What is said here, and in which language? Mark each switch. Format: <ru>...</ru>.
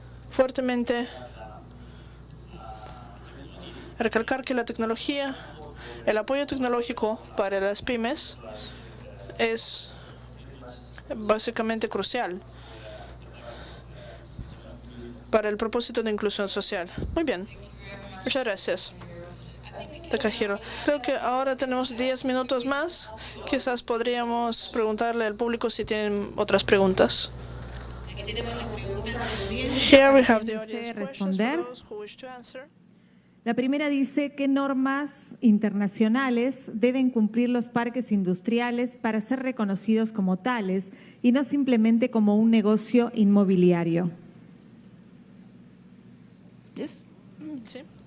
<es>Fuertemente recalcar que la tecnología, el apoyo tecnológico para las pymes es básicamente crucial para el propósito de inclusión social. Muy bien, muchas gracias, Takahiro. Creo que ahora tenemos 10 minutos más. Quizás podríamos preguntarle al público si tienen otras preguntas.</es> <en>Here we have the audience</en> <es>responder.</es> <en>questions for those who wish to answer.</en> <es>La primera dice, ¿qué normas internacionales deben cumplir los parques industriales para ser reconocidos como tales y no simplemente como un negocio inmobiliario?</es> <en>Yes.</en> <es>Sí.</es>